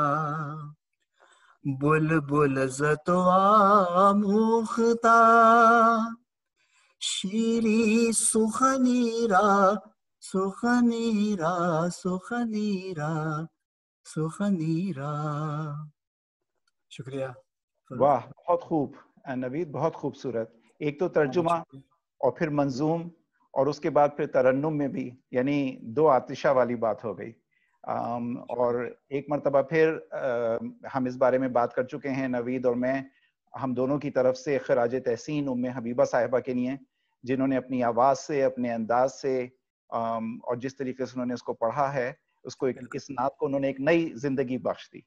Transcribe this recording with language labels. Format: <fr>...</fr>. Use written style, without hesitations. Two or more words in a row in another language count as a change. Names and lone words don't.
<fa>بلبل زتوا موختہ شیری سخنی را، سخنی را، سخنی را، سخنی را۔</fa> <ur>شکریہ۔ واہ بہت خوب نوید، بہت خوبصورت. ایک تو ترجمہ اور پھر منظوم اور اس کے بعد پھر ترنم میں بھی، یعنی دو آتشہ والی بات ہو گئی. اور ایک مرتبہ پھر ہم اس بارے میں بات کر چکے ہیں نوید اور میں، ہم دونوں کی طرف سے خراج تحسین ام حبیبہ صاحبہ کے لیے، جنہوں نے اپنی آواز سے، اپنے انداز سے اور جس طریقے سے انہوں نے اس کو پڑھا ہے، اس کو اس نعت کو انہوں نے ایک نئی زندگی بخش دی.</ur>